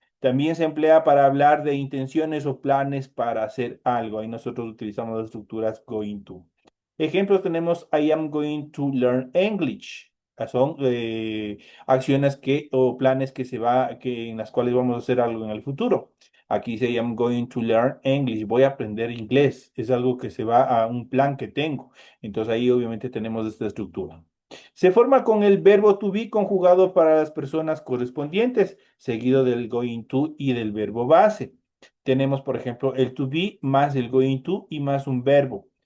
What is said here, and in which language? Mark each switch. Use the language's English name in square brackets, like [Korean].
[Spanish] También se emplea para hablar de intenciones o planes para hacer algo. Ahí nosotros utilizamos las estructuras going to. Ejemplos tenemos [English] I am going to learn English. [Spanish] Son acciones o planes en las cuales vamos a hacer algo en el futuro. Aquí dice, [English] I'm going to learn English. [Spanish] Voy a aprender inglés. Es algo que se va a un plan que tengo. Entonces ahí obviamente tenemos esta estructura. Se forma con el verbo to be conjugado para las personas correspondientes, seguido del going to y del verbo base. Tenemos, por ejemplo, el to be más el going to y más un verbo.